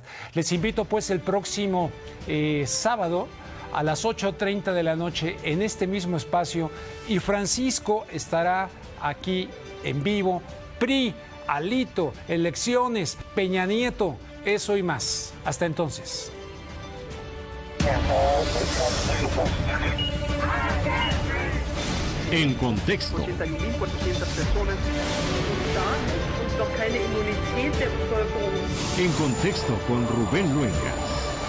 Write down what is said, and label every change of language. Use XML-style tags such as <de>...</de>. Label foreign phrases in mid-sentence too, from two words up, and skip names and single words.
<es>Les invito pues el próximo sábado a las 8:30 de la noche en este mismo espacio, y Francisco estará aquí en vivo. PRI, Alito, elecciones, Peña Nieto, eso y más. Hasta entonces. En contexto.</es> <de>81.400 personas und noch keine Immunität der Bevölkerung.</de> <es>En contexto con Rubén Luengas.</es>